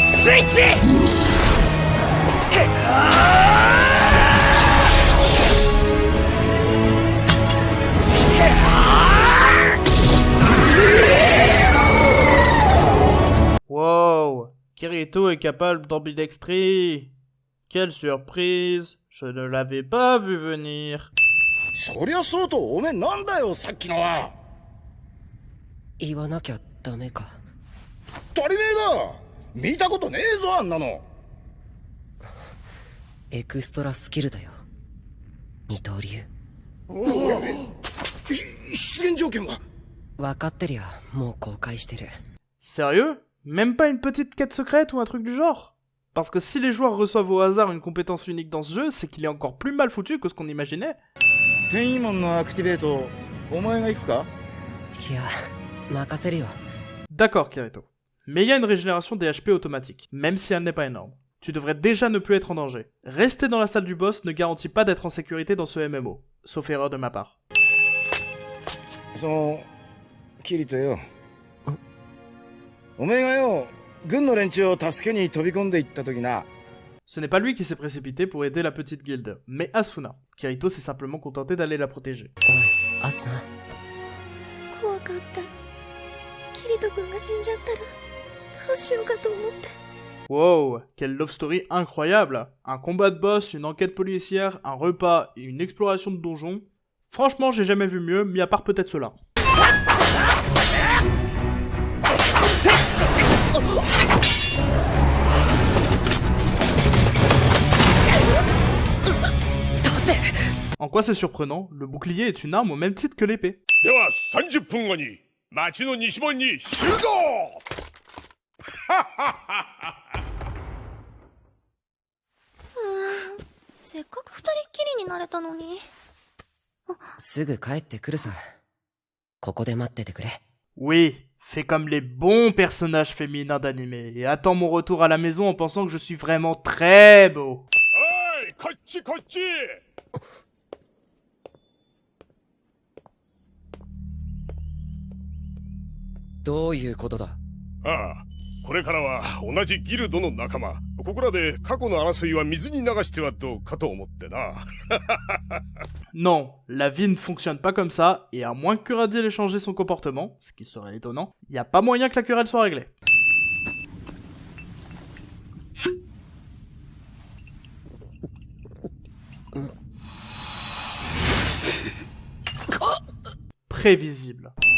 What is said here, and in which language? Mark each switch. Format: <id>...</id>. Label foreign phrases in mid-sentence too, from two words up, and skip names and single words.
<fr>Wow, Kirito est capable d'ambidextrie. Quelle surprise, je ne l'avais pas vu venir.</fr> <ja>そりゃそうと、おめえなんだよさっきのは。言わなきゃダメか。当たり前だ。見たことねえぞあんなの。エクストラスキルだよ。二刀流。出現条件は？分かってるよ。もう公開してる。</ja> <fr>Sérieux? Même pas une petite quête secrète ou un truc du genre? Parce que si les joueurs reçoivent au hasard une compétence unique dans ce jeu, c'est qu'il est encore plus mal foutu que ce qu'on imaginait.</fr> <ja>転移門のアクティベート、お前が行くか？いや、任せるよ。</ja> <fr>D'accord, Kirito. Mais il y a une régénération des HP automatique, même si elle n'est pas énorme. Tu devrais déjà ne plus être en danger. Rester dans la salle du boss ne garantit pas d'être en sécurité dans ce MMO, sauf erreur de ma part.</fr> <ja>そのキリトよ、お前がよ、軍の連中を助けに飛び込んでいった時な。</ja> <fr>Ce n'est pas lui qui s'est précipité pour aider la petite guilde, mais Asuna. Kirito s'est simplement contenté d'aller la protéger.</fr> <ja>おい、アスナ。怖かった。キリト君が死んじゃったらどうしようかと思って。</ja> <fr>Wow, quelle</fr> <en>love story</en> <fr>incroyable! Un combat de boss, une enquête policière, un repas et une exploration de donjon. Franchement, j'ai jamais vu mieux, mis à part peut-être cela. En quoi c'est surprenant? Le bouclier est une arme au même titre que l'épée.</fr> <ja>では30分後に町の西門に集合。せっかく二人っきりになれたのに。すぐ帰ってくるさ。ここで待っててくれ。</ja> <fr>Oui, fais comme les bons personnages féminins d'anime et attends mon retour à la maison en pensant que je suis vraiment très beau.</fr> <ja>おい、こっちこっち。どういうことだ？ああ、これからは同じギルドの仲間。ここらで過去の争いは水に流してはどうかと思ってな。</ja> <fr>Non, la vie ne fonctionne pas comme ça, et à moins que Kuradiel ait changé son comportement, ce qui serait étonnant, y a pas moyen que la querelle soit réglée. Prévisible.</fr>